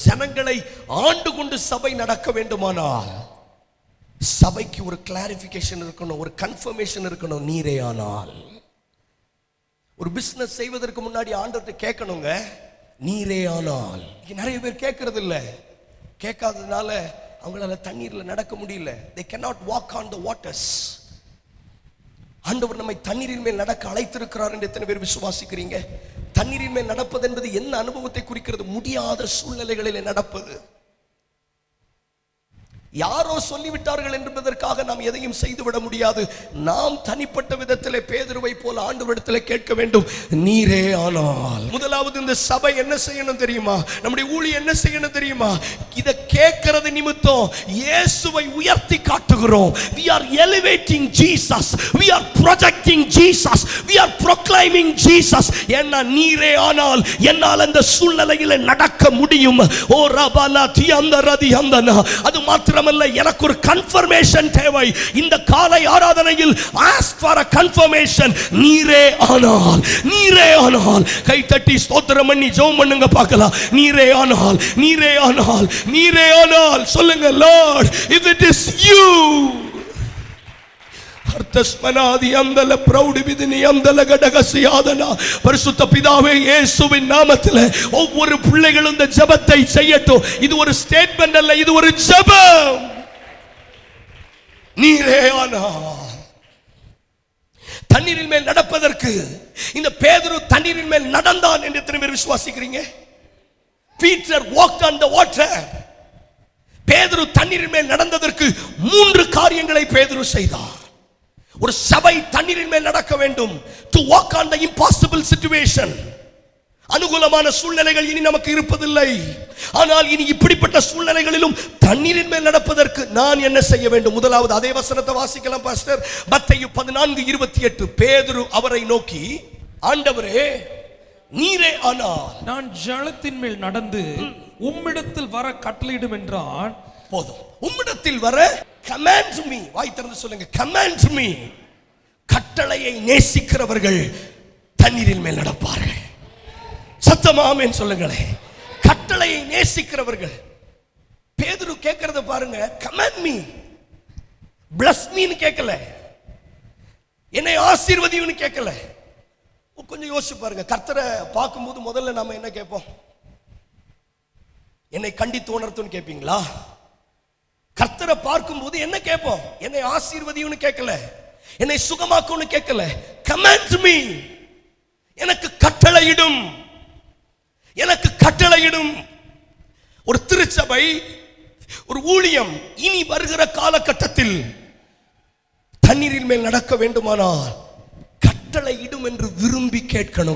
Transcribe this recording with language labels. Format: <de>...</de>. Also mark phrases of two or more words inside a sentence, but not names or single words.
<ta>ஜனங்களை ஆண்டு கொண்டு சபை நடக்க வேண்டுமானால் சபைக்கு ஒரு கிளாரிபிகேஷன் இருக்கணும், ஒரு கன்ஃபர்மேஷன் இருக்கணும். நீரே ஆனால். ஒரு பிசினஸ் செய்வதற்கு முன்னாடி ஆண்டவர்கிட்ட கேட்கணுங்க, நீரே ஆனால். நிறைய பேர் கேட்கறது இல்லை. கேட்காததுனால அவங்களால தண்ணீர்ல நடக்க முடியல.</ta> <en>they cannot walk on the waters.</en> <ta>ஆண்டவர் நம்மை தண்ணீரின் மேல் நடக்க அழைத்திருக்கிறார் என்று எத்தனை பேர் விசுவாசிக்கிறீங்க? தண்ணீரின் மேல் நடப்பது என்பது என்ன அனுபவத்தை குறிக்கிறது? முடியாத சூழ்நிலைகளில் நடப்பது. யாரோ சொல்லிவிட்டார்கள் என்பதற்காக நாம் எதையும் செய்துவிட முடியாது. நாம் தனிப்பட்ட விதத்திலே பேதுருவை போல ஆண்டவரிடத்திலே கேட்க வேண்டும், நீரே ஆனால். முதலாவது இந்த சபை என்ன செய்யணும் தெரியுமா? நம்முடைய ஊழியம் என்ன செய்யணும் தெரியுமா? இதை கேட்கிறது நிமித்தம் இயேசுவை உயர்த்தி காட்டுகிறோம்.</ta> <en>we are elevating Jesus, we are projecting Jesus, we are proclaiming Jesus.</en> <ta>என்ன நீரே ஆனால் என்னால் அந்த சூழ்நிலையிலே நடக்க முடியும். ஓ ரபலா தியந்தரதி அந்தனா. அது மாத்திரம் மாத்திரமல்ல, எனக்கு ஒரு கன்ஃபர்மேஷன் தேவை. இந்த காலை ஆராதனையில்</ta> <en>ask for a confirmation.</en> <ta>நீரே ஆனால், நீரே ஆனால். கை தட்டி ஸ்தோத்திரம் பண்ணி ஜெபம் பண்ணுங்க பார்க்கலாம். நீரே ஆனால், நீரே ஆனால், நீரே ஆனால் சொல்லுங்க.</ta> <en>Lord, if it is you. அர்த்தஸ்மனாதி அந்தல பிரௌடி விதினி அந்தல கடகசியாதனா.</en> <ta>பரிசுத்த பிதாவே, இயேசுவின் நாமத்தில் ஒவ்வொரு பிள்ளைகளும் இந்த ஜெபத்தை செய்யட்டும். இது ஒரு ஸ்டேட்மென்ட் அல்ல, இது ஒரு ஜெபம். நீரே ஆனால். தண்ணீரின் மேல் நடப்பதற்கு இந்த பேதுரு தண்ணீரின் மேல் நடந்தான் என்று எத்தனை பேர் விசுவாசிக்கிறீங்க?</ta> <en>Peter walked on the water.</en> <ta>பேதுரு தண்ணீரின் மேல் நடந்ததற்கு 3 காரியங்களை பேதுரு செய்தார். ஒரு சபை தண்ணீரின் மேல் நடக்க வேண்டும்.</ta> <en>to walk on the impossible situation.</en> <ta>அனுகூலமான சூழ்நிலைகள் இனி நமக்கு இருப்பதில்லை. ஆனால் இனி இப்படிப்பட்ட சூழ்நிலைகளிலும் தண்ணீரின் மேல் நடப்பதற்கு நான் என்ன செய்ய வேண்டும்? முதலாவது அதே வசனத்தை வாசிக்கலாம் பாஸ்டர். மத்தேயு 14:28. பேதுரு அவரை நோக்கி, ஆண்டவரே, நீரே ஆனால் நான் ஜலத்தின் மேல் நடந்து உம்மிடத்தில் வர கட்டளையிடும் என்றான். போதும். உம்மிடத்தில் வர</ta> <en>command me.</en> <ta>வாய் திறந்து சொல்லுங்க,</ta> <en>command me.</en> <ta>கட்டளையை நேசிக்கிறவர்கள் தண்ணீரின் மேல் நடப்பார்கள். சத்தமா ஆமென் சொல்லுங்களேன். கட்டளையை நேசிக்கிறவர்கள். பேதுரு கேட்கிறத பாருங்க.</ta> <en>command me, bless me</en> <ta>ன்னு கேட்கல, என்னை ஆசீர்வதின்னு கேட்கல. கொஞ்சம் யோசிச்சு பாருங்க. கர்த்தரை பார்க்கும்போது முதல்ல நாம என்ன கேட்போம்? என்னை கண்டித்து உணர்த்துன்னு கேட்பீங்களா? கர்த்தரை பார்க்கும்போது என்ன கேட்போம்? என்னை ஆசீர்வதின்னு கேட்கல, என்னை சுகமாக்குன்னு கேட்கல.</ta> <en>command me,</en> <ta>எனக்கு கட்டளையிடும், எனக்கு கட்டளையிடும். ஒரு திருச்சபை, ஒரு ஊழியம் இனி வருகிற காலகட்டத்தில் தண்ணீரின் மேல் நடக்க வேண்டுமானால் கட்டளையிடும் என்று விரும்பி கேட்கணும்.</ta>